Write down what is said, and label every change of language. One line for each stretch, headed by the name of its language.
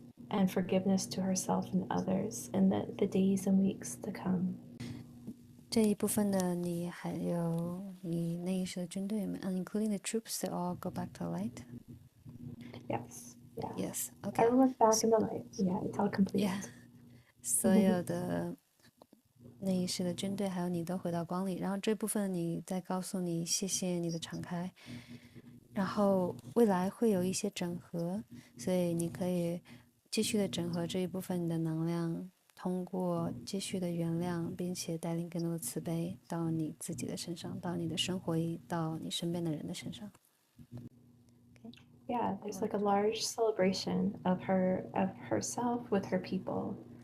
English: and forgiveness to herself and others in the days and weeks to come.
Chinese: 这一部分的你还有你内意识的军队们
English: including the troops, they all go back to light? Yes. Yeah. Yes. Okay. Everyone's back in the light. Yeah, it's all complete. Yeah.
Chinese: 所有的内意识的军队还有你都回到光里，然后这部分你再告诉你谢谢你的敞开，然后未来会有一些整合，所以你可以继续的整合这一部分你的能量，通过继续的原谅，并且带领更多的慈悲到你自己的身上，到你的生活里，到你身边的人的身上。
English: Yeah, there's like a large celebration of herself with her people.